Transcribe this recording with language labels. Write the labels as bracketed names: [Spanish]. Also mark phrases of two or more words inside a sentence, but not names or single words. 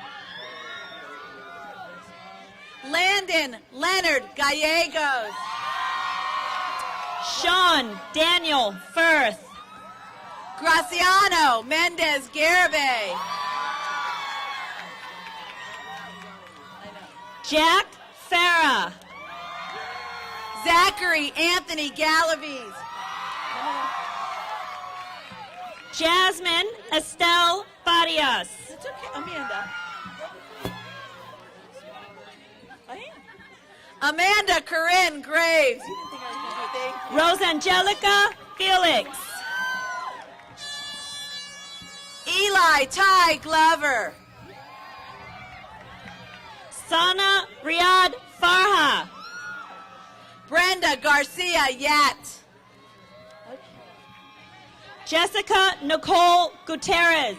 [English] Landon Leonard Gallegos. Sean Daniel Firth. Graciano Mendez Garibay. Jack Farah. Zachary Anthony Galaviz. Jasmine Estelle Farias. It's okay, Amanda. Amanda Corinne Graves. You didn't think I was going to do a thing? Rosangelica Felix. Eli Ty Glover. Sana Riyad Farha. Brenda Garcia Yat. Jessica Nicole Gutierrez.